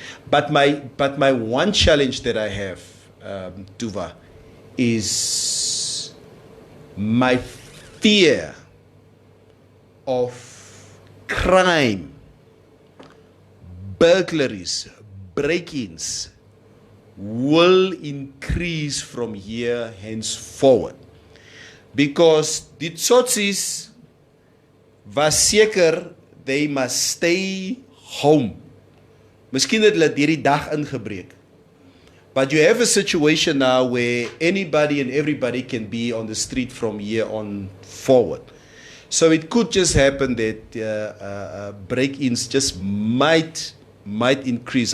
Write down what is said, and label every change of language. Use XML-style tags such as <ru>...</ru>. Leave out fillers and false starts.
<en>But my one challenge that I have, Tuva, is my fear of crime, burglaries, break-ins will increase from here henceforward. Because</en> <af>die tsotsis was seker</af> <en>they must stay home.</en> <af>Miskien het hulle hierdie dag ingebreek.</af> <en>But you have a situation now where anybody and everybody can be on the street from here on forward. So it could just happen that break-ins just might increase.</en>